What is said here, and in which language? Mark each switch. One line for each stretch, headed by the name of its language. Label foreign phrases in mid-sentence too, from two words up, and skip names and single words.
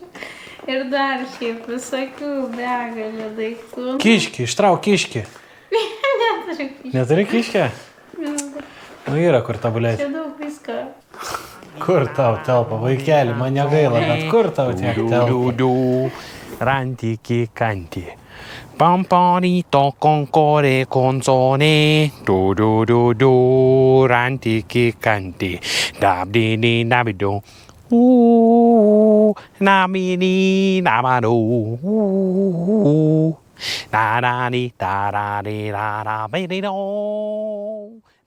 Lithuanian: Ir dar šiaip visokių begalė daiktų. Kiškį, ištrauk kiškį. Neturi kiškę? Nu yra kur tabulėti. Čia daug visko. Kur tau telpa, vaikeli, man negaila, bet kur tau tiek telpa? Rantiki kanti. Pamparito concore consone. Rantiki kanti. Dabdini dabido. Nabini nabado. Da da di da da di da da ba di do.